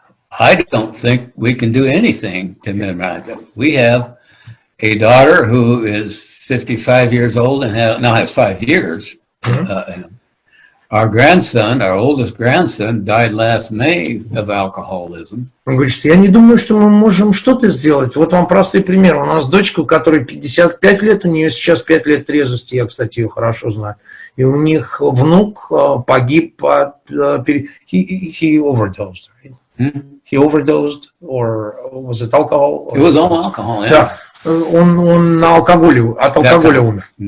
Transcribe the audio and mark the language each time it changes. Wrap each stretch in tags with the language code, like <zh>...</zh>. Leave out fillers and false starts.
<en>I don't think we can do anything to minimize it. We have a daughter who is 55 years old and now has 5 years. Our grandson, our oldest grandson, died last May of alcoholism.</en> <ru>Он говорит, что я не думаю, что мы можем что-то сделать. Вот вам простой пример. У нас дочка, у которой 55 лет, у нее сейчас 5 лет трезвости, я, кстати, ее хорошо знаю. И у них внук погиб от...</ru> <en>He overdosed, right? He overdosed, or was it alcohol? It was all alcohol, yeah.</en> <ru>Да, он на алкоголе, от алкоголя умер.</ru>